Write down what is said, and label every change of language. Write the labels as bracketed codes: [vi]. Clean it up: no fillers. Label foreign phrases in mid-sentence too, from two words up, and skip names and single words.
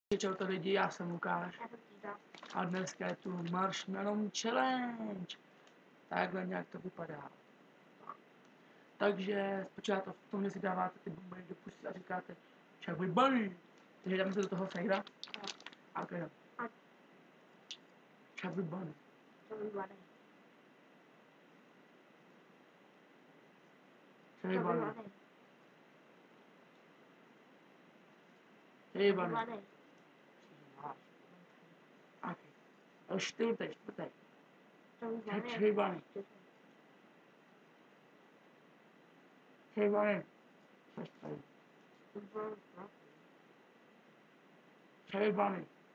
[cs] Čau to lidi, já jsem Lukáš a dneska je tu [en] Marshmallow Challenge. [cs] Takhle nějak to vypadá. Takže spočátku v tom, že si dáváte ty bomby do pusy a říkáte [en] Chubby Bunny. [cs] Takže dáme se do toho fejra. A okay. [en] Chubby Bunny. Chubby Bunny. Chubby Bunny. Chubby Bunny. [cs] Čtvrtý. [en] Chubby Bunny. Chubby Bunny. Chubby Bunny.